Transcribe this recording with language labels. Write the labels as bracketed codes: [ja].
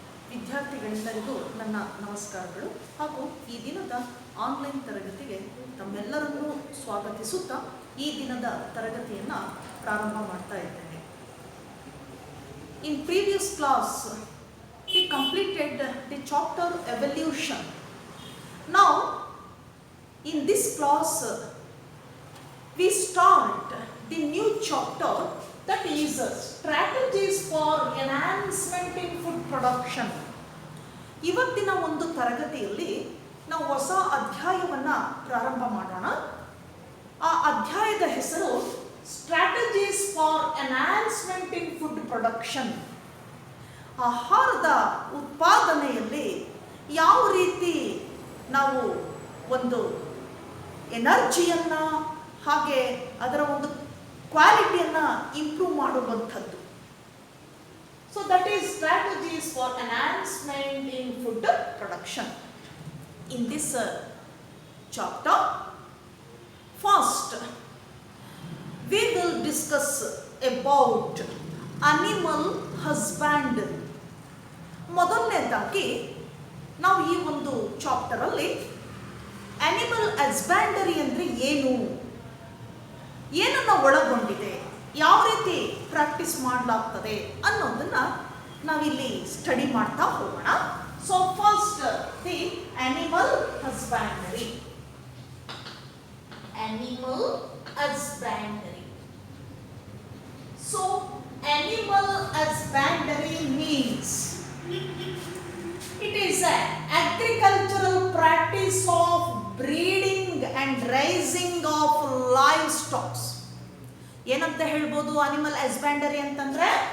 [kn] ವಿದ್ಯಾರ್ಥಿಗಳೆಲ್ಲರಿಗೂ ನನ್ನ ನಮಸ್ಕಾರಗಳು ಹಾಗೂ ಈ ದಿನದ ಆನ್ಲೈನ್ ತರಗತಿಗೆ ತಮ್ಮೆಲ್ಲರನ್ನೂ ಸ್ವಾಗತಿಸುತ್ತಾ ಈ ದಿನದ ತರಗತಿಯನ್ನು ಪ್ರಾರಂಭ ಮಾಡ್ತಾ ಇದ್ದೇನೆ. [en] In previous class we completed the chapter evolution. Now in this class we start the new chapter, that is strategies for enhancement in food production. [kn] ಇವತ್ತಿನ ಒಂದು ತರಗತಿಯಲ್ಲಿ ನಾವು ಹೊಸ ಅಧ್ಯಾಯವನ್ನು ಪ್ರಾರಂಭ ಮಾಡೋಣ. ಆ ಅಧ್ಯಾಯದ ಹೆಸರು [en] Strategies for enhancement in food production. [kn] ಆಹಾರದ ಉತ್ಪಾದನೆಯಲ್ಲಿ ಯಾವ ರೀತಿ ನಾವು ಒಂದು ಎನರ್ಜಿಯನ್ನು ಹಾಗೆ ಅದರ ಒಂದು ಕ್ವಾಲಿಟಿಯನ್ನು ಇಂಪ್ರೂವ್ ಮಾಡುವಂಥದ್ದು. [en] So that is strategies for enhancement in food production. In this chapter first we will discuss about animal husbandry. [kn] ಮೊದಲನೇದಾಗಿ ನಾವು ಈ ಒಂದು ಚಾಪ್ಟರಲ್ಲಿ ಅನಿಮಲ್ ಹಸ್ಬೆಂಡರಿ ಅಂದರೆ ಏನನ್ನು ಒಳಗೊಂಡಿದೆ, ಯಾವ ರೀತಿ ಪ್ರಾಕ್ಟೀಸ್ ಮಾಡಲಾಗ್ತದೆ ಅನ್ನೋದನ್ನು ನಾವಿಲ್ಲಿ ಸ್ಟಡಿ ಮಾಡ್ತಾ ಹೋಗೋಣ. [en] So first the animal husbandry. Animal husbandry. So animal husbandry means it is an agricultural practice of breeding and raising of livestock. [kn] ಏನಂತ ಹೇಳ್ಬೋದು ಅನಿಮಲ್ ಹಸ್ಬೆಂಡರಿ ಅಂತಂದ್ರೆ?